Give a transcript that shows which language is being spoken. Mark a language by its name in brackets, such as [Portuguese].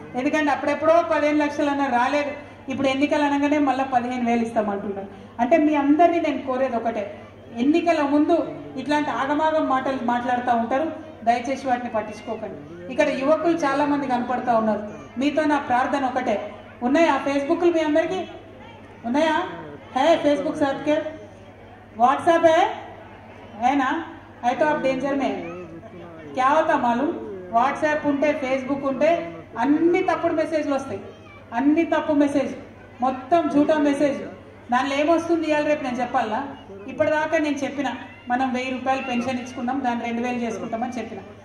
[Telugu] ఎందుకంటే అప్పుడెప్పుడో 15 లక్షలు అన్న రాలేదు, ఇప్పుడు ఎన్నికలు అనగానే మళ్ళీ 15,000 ఇస్తామంటున్నారు. అంటే మీ అందరినీ నేను కోరేది ఒకటే, ఎన్నికల ముందు ఇట్లాంటి ఆగమాగం మాటలు మాట్లాడుతూ ఉంటారు. దయచేసి వాటిని పట్టించుకోకండి. ఇక్కడ యువకులు చాలా మంది కనపడతా ఉన్నారు. మీతో నా ప్రార్థన ఒకటే, ఉన్నాయా ఫేస్బుక్లు మీ అందరికీ ఉన్నాయా? [Hindi] है फेसबुक सर्टिफिकेट, व्हाट्सएप है ना? है तो आप डेंजर में है. क्या होता मालूम, [Telugu] వాట్సాప్ ఉంటే ఫేస్బుక్ ఉంటే అన్ని తప్పుడు మెసేజ్లు వస్తాయి, అన్ని తప్పు మెసేజ్, మొత్తం జూటా మెసేజ్. దానిలో ఏమొస్తుంది ఇవాళ రేపు నేను చెప్పాలా? ఇప్పటిదాకా నేను చెప్పిన మనం 1000 రూపాయలు పెన్షన్ ఇచ్చుకున్నాం, దాన్ని 2000 చేసుకుంటామని చెప్పిన.